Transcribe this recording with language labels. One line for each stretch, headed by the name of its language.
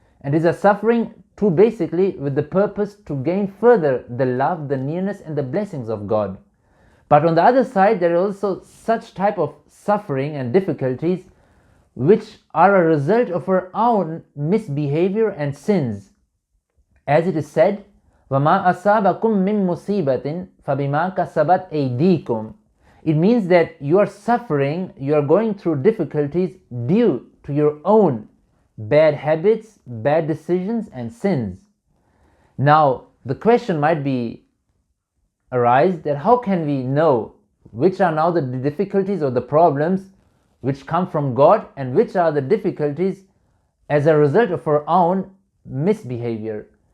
English: And is a suffering to basically with the purpose to gain further the love, the nearness and the blessings of God. But on the other side, there are also such type of suffering and difficulties which are a result of our own misbehavior and sins. As it is said,
Arabic: وَمَا أَصَابَكُم مِّن مُّصِيبَةٍ فَبِمَا كَسَبَتْ أَيْدِيكُمْ.
English: It means that you are suffering, you are going through difficulties due to your own bad habits, bad decisions and sins. Now, the question might be arise that how can we know which are now the difficulties or the problems which come from God and which are the difficulties as a result of our own misbehavior.